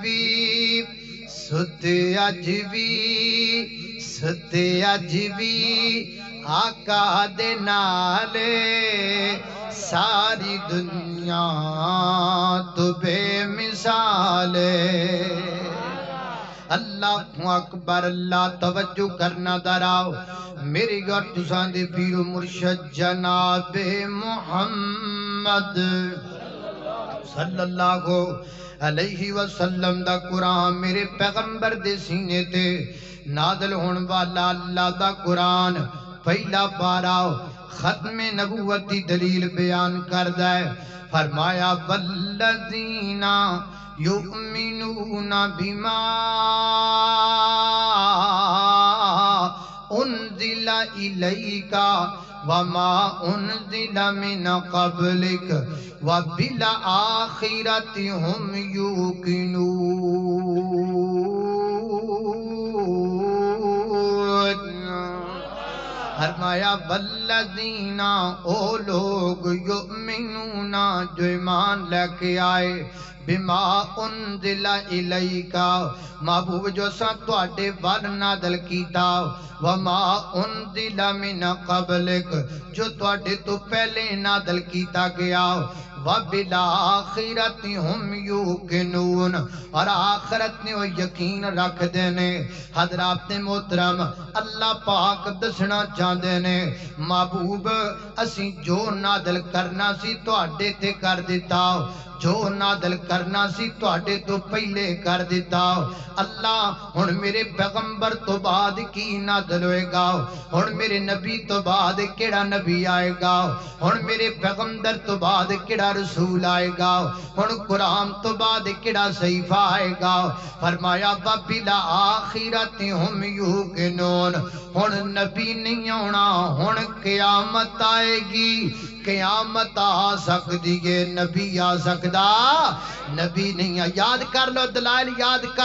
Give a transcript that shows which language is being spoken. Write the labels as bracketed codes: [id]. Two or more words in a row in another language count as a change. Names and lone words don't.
[pa] بھی آقا دے نالے ساری دنیا تو بے مثال اللہ اکبر اللہ توجہ کرنا دراؤ میری گھر تساں دے پیر و مرشد جناب محمد صلی اللہ علیہ وسلم دا قرآن میرے پیغمبر دے سینے تے نازل ہون والا اللہ دا قرآن پہلا پارا ختم نبوت دی دلیل بیان کردا ہے فرمایا [ar] والذین یؤمنون بما انزل الیک وما انزل من قبلک وبالآخرۃ هم یوقنون [pa] فرمایا والذین او لوگ یؤمنون جو ایمان لے کے آئے [ar] بما انزل الیکا [pa] محبوب جو ساں تواڈے ول نازل کیتا [ar] وما انزل من قبلک [pa] جو تواڈے تو پہلے نازل کیتا گیا [ar] وبالآخرۃ هم یوقنون [pa] اور آخرت نے وہ یقین رکھ دینے حضرات محترم اللہ پاک دسنا چاہتے نے محبوب اسی جو نازل کرنا سی تواڈے تے کر دیتا جو نازل کرنا سی تواڈے تو پہلے کر دیتا اللہ ہن میرے پیغمبر تو بعد کی نازل ہوئے گا ہن میرے نبی تو بعد کیڑا نبی آئے گا ہن میرے پیغمبر تو بعد کیڑا رسول آئے گا ہن قرآن تو بعد کیڑا صحیفہ آئے گا فرمایا [ar] وبالآخرۃ هم یوقنون [pa] ہن نبی نہیں ہونا ہن قیامت آئے گی قیامت آ سکتی ہے نبی آ سکتا نبی نہیں ہے یاد کر لو دلائل یاد کر